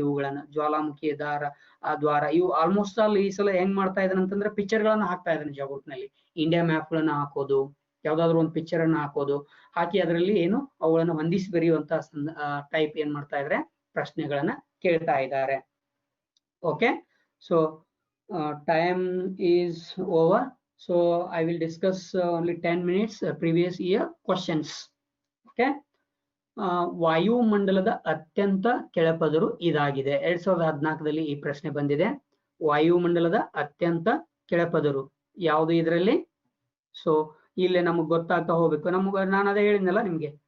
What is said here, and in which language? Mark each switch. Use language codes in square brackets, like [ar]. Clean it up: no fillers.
[kn] ಇವುಗಳನ್ನ ಜ್ವಾಲಾಮುಖಿಯ ದ್ವಾರ ಇವು ಆಲ್ಮೋಸ್ಟ್ ಆಲ್ ಈ ಸಲ ಹೆಂಗ್ ಮಾಡ್ತಾ ಇದ್ದಾನೆ ಅಂತಂದ್ರೆ ಪಿಕ್ಚರ್ ಗಳನ್ನ ಹಾಕ್ತಾ ಇದ್ದಾನೆ ಜಗತ್ತಿನಲ್ಲಿ. ಇಂಡಿಯಾ ಮ್ಯಾಪ್ ಗಳನ್ನ ಹಾಕೋದು, ಯಾವ್ದಾದ್ರು ಒಂದು ಪಿಕ್ಚರ್ ಅನ್ನ ಹಾಕೋದು, ಹಾಕಿ ಅದರಲ್ಲಿ ಏನು ಅವುಗಳನ್ನ ಹೊಂದಿಸಿ ಬರೆಯುವಂತ ಟೈಪ್ ಏನ್ ಮಾಡ್ತಾ ಇದ್ರೆ ಪ್ರಶ್ನೆಗಳನ್ನ ಕೇಳ್ತಾ ಇದ್ದಾರೆ. [en] Okay, so time is over, so I will discuss only 10 minutes previous year questions. [kn] Okay, ವಾಯುಮಂಡಲದ ಅತ್ಯಂತ ಕೆಳಪದರು ಇದಾಗಿದೆ. 2014ರಲ್ಲಿ ಈ ಪ್ರಶ್ನೆ ಬಂದಿದೆ. ವಾಯುಮಂಡಲದ ಅತ್ಯಂತ ಕೆಳಪದರು ಯಾವುದು ಇದರಲ್ಲಿ? ಸೊ ಇಲ್ಲೇ ನಮಗ್ ಗೊತ್ತಾಗ್ತಾ ಹೋಗ್ಬೇಕು. ನಾನು ಅದೇ ಹೇಳಿದ್ನಲ್ಲ ನಿಮ್ಗೆ.